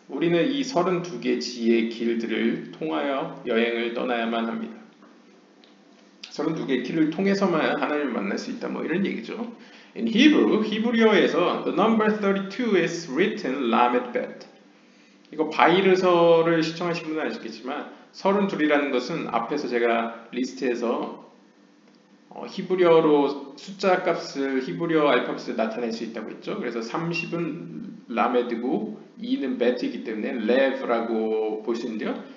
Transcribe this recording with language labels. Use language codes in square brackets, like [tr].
[ko] 우리는 이 32개 지혜의 길들을 통하여 여행을 떠나야만 합니다. 32개의 길을 통해서만 하나님을 만날 수 있다, 뭐 이런 얘기죠. [en] In Hebrew, [ko] 히브리어에서 [en] the number 32 is written lamed bet. [ko] 이거 바이르서를 시청하신 분은 아시겠지만 32이라는 것은 앞에서 제가 리스트에서 히브리어로 숫자 값을 히브리어 알파벳을 나타낼 수 있다고 했죠. 그래서 30은 라메드고 2는 베트이기 때문에 레브라고 볼 수 있는데요.